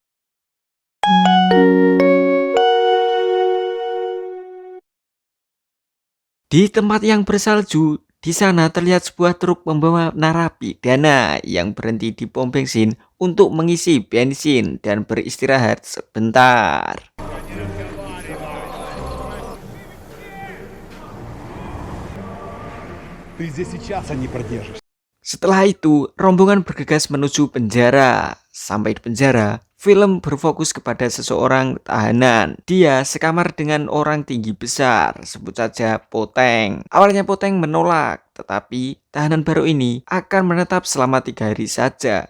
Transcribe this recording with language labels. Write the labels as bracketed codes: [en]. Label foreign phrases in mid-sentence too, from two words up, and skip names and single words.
[id] Di tempat yang bersalju, di sana terlihat sebuah truk membawa narapidana yang berhenti di pom bensin untuk mengisi bensin dan beristirahat sebentar. [ru] Ты здесь и часа не продержишься. [id] Setelah itu, rombongan bergegas menuju penjara. Sampai di penjara, film berfokus kepada seseorang tahanan. Dia sekamar dengan orang tinggi besar, sebut saja Poteng. Awalnya Poteng menolak, tetapi tahanan baru ini akan menetap selama 3 hari saja.